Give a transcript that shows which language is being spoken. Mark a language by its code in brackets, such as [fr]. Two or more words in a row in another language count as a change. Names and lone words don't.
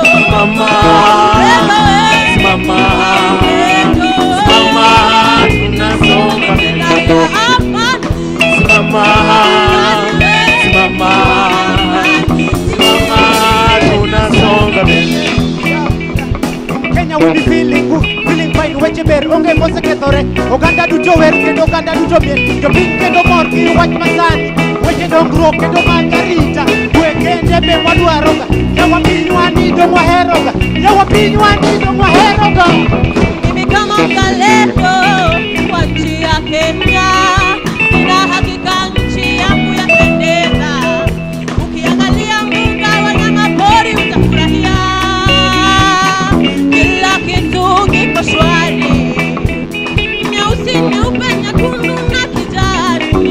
[sw] Simama, simama, simama, tunasonga mbele. Simama, simama, simama, tunasonga mbele. [en] Kenya will be feeling good, feeling fine. [luo] Weche ber onge mose kethore. Oganda duto wer kendo oganda duto miel. Jopiny kendo mor gi wach masani. Weche dongruok kendo mag arita. Kwe kende be wadwaroga. Yawa pinywa nido mwaheroga. Yawa pinywa nido mwaheroga. [sw] mimi kama mzalendo wa nchi ya Kenya, nina hakika nchi yangu yapendeza. Ukiangalia mbuga wanyama pori utafurahia, kila kitu kiko shwari, nyeusi, nyeupe, nyekundu na kijani.